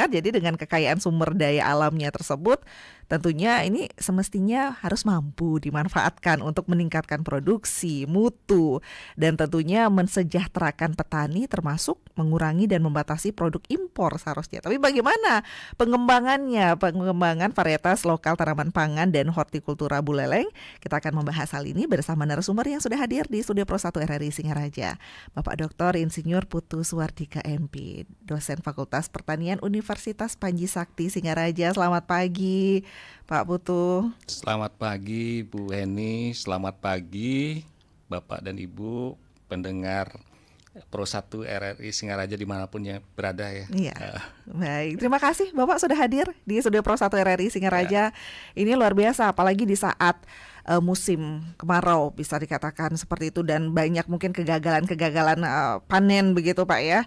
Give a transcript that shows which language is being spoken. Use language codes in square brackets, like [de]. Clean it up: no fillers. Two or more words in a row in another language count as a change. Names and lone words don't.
[id] Jadi dengan kekayaan sumber daya alamnya tersebut, tentunya ini semestinya harus mampu dimanfaatkan untuk meningkatkan produksi, mutu, dan tentunya mensejahterakan petani termasuk mengurangi dan membatasi produk impor seharusnya. Tapi bagaimana pengembangannya, pengembangan varietas lokal tanaman pangan dan hortikultura buleleng? Kita akan membahas hal ini bersama narasumber yang sudah hadir di Studio Pro 1 RRI Singaraja, Bapak Dr. Insinyur Putu Suwardike MP, dosen Fakultas Pertanian Universitas Panji Sakti Singaraja. Selamat pagi, Pak Putu. Selamat pagi Bu Heni, selamat pagi Bapak dan Ibu pendengar Pro 1 RRI Singaraja dimanapun ya berada ya. Iya, baik. Terima kasih Bapak sudah hadir di Studio Pro 1 RRI Singaraja. Ini luar biasa, apalagi di saat musim kemarau bisa dikatakan seperti itu, dan banyak mungkin kegagalan panen begitu Pak ya.